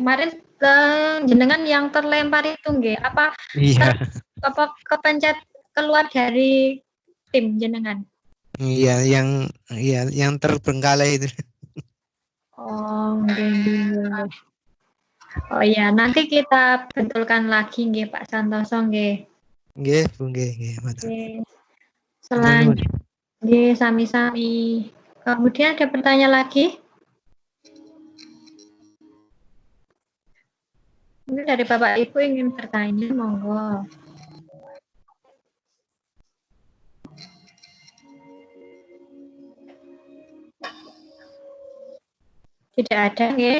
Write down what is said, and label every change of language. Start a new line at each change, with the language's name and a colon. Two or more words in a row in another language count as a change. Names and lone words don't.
Indonesian: Kemarin jenengan yang terlempar itu nggih, apa? Iya. Apa kepencet keluar dari tim jenengan? Iya, yang terbengkalai itu. Oh, nggih. Oh iya, nanti kita betulkan lagi nggih Pak Santoso nggih.
Javanese: Nggih, Bu, nggih, matur.
Indonesian: Selanjutnya,
Javanese: nggih sami-sami.
Indonesian: Kemudian ada pertanyaan lagi? Mungkin dari Bapak Ibu ingin bertanya, monggo. Tidak ada, ya.